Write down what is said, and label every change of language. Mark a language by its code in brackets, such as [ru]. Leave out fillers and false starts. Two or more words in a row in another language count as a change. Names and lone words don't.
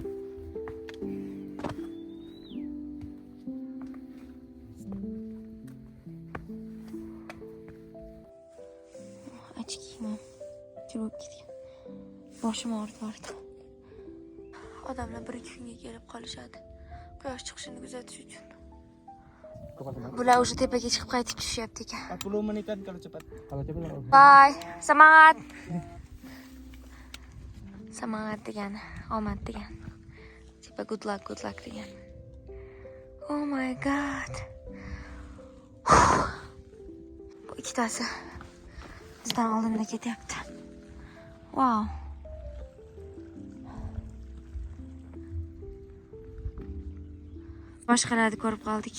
[uz] Ochkiyman. Chirib ketgan. Boshim og'rityapti. Odamlar 1-2 kunga kelib qolishadi. Quyosh chiqishini kuzatish uchun. Bular o'sha tepaga chiqib qaytib tushyapti ekan. [id] 40 menitan kalau cepat. Kalau cepat [uz] Bye. Semangat. Semangat degani, omad degani. Tipa [en] good luck [uz] degani. [en] Oh my god. [uz] Bu ikkitasi bizdan oldinda ketyapti. Wow. Boshqalarni ko'rib qoldik.